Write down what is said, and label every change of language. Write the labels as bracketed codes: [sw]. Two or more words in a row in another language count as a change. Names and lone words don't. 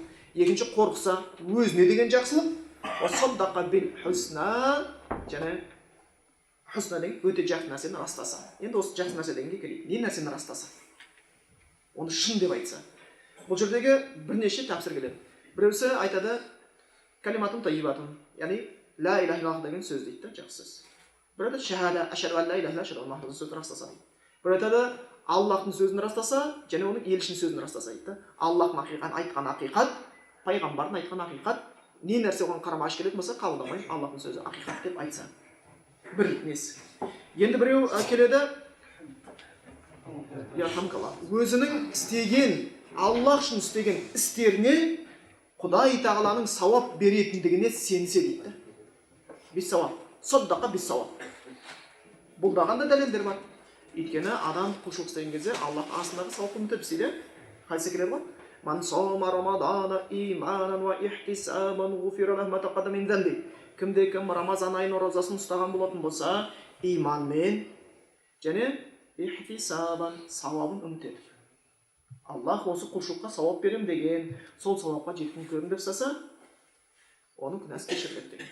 [kk] Екінші, қорықса, өзіне деген жақсылық. [ar] وصدق بالحسنى, [kk] және хусна деген өте жақсы нәрсені растаса. Енді осы жақсы нәрсе дегенге келейік. Не нәрсені растаса? Оны шын деп айтса. Бұл жердегі бірнеше тәпсір келеді. Біреусі айтады, [ar] كلمة طيبة, [kk] яғни [ar] لا إله إلا الله [kk] деген сөз дейді, жақсы сөз. Бір айтады, [ar] شهادة، أشهد أن لا إله إلا الله، أشهد أن محمدا [kk] сөзін растаса дейді. Бір айтады, Аллахтың сөзін растаса, және оның елшінің сөзін растаса дейді. Аллахтың айтқан ақиқат, пайғамбардың айтқан ақиқат, не нәрсе оған қарама-қайшы келетін болса, қабылдамаймын, Аллахтың сөзі ақиқат деп айтса. Бір несі. Енді біреу келеді, өзінің істеген, Аллах үшін істеген істеріне Құдай Тағаланың сауап беретіндігіне сенсе дейді. Бес сауап. Саддақа бес сауап. Бұлдаған да дәлелдер бар. Өйткені адам құлшылық істеген кезде Аллах астындағы сауапты ұмытып істейді. Қайсы келеді ғой? [ar] من صام رمضان إيمانا واحتسابا غفر له ما تقدم من ذنبه. [kk] Кім Рамазан айының розасын ұстаған болатын болса, иманмен және ихтисабан сауабын үміт етіп. Аллах осы құлшылыққа сауап берем деген, сол сауапқа жеткім көрін деп саса, оның күнәсі кешіріледі деген.